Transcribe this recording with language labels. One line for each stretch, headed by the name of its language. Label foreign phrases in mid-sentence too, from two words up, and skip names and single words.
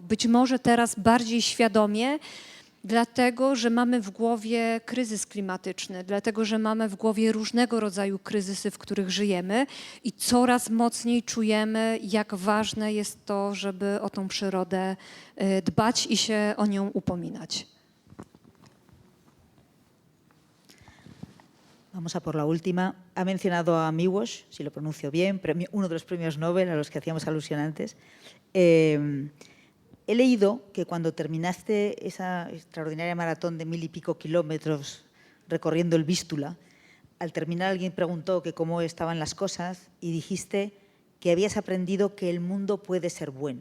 Polish: Być może teraz bardziej świadomie, dlatego że mamy w głowie kryzys klimatyczny, dlatego że mamy w głowie różnego rodzaju kryzysy, w których żyjemy i coraz mocniej czujemy, jak ważne jest to, żeby o tą przyrodę dbać i się o nią upominać.
Spanish: Vamos a por la última. Ha mencionado a Miłosz, si lo pronuncio bien, uno de los premios Nobel a los que hacíamos alusión antes. He leído que cuando terminaste esa extraordinaria maratón de 1000 y pico kilómetros recorriendo el Vístula, al terminar alguien preguntó que cómo estaban las cosas y dijiste que habías aprendido que el mundo puede ser bueno.